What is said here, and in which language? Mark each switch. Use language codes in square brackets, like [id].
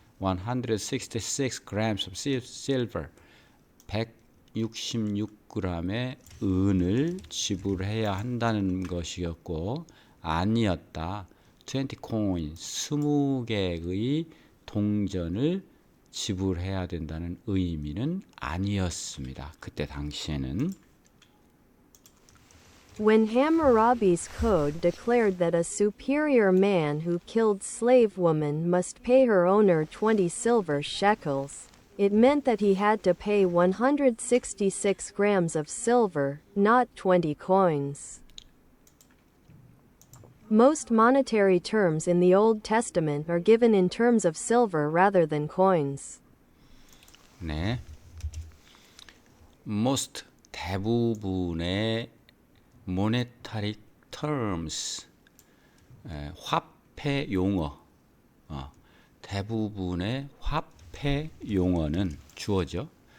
[en] 166 grams of silver, [ko] 166g의 은을 지불해야 한다는 것이었고, 아니었다. [en] 20 coin, [ko] 20개의 동전을 지불해야 된다는 의미는 아니었습니다. 그때 당시에는. [en] When Hammurabi's code declared that a superior man who killed slave woman must pay her owner 20 silver shekels, it meant that he had to pay 166 grams of silver, not 20 coins. Most monetary terms in the Old Testament are given in terms of silver rather than coins. [ko] 네. most, 대부분의 [en] monetary terms, [ko] 화폐 용어, 대부분의 화폐 용어는 주어져.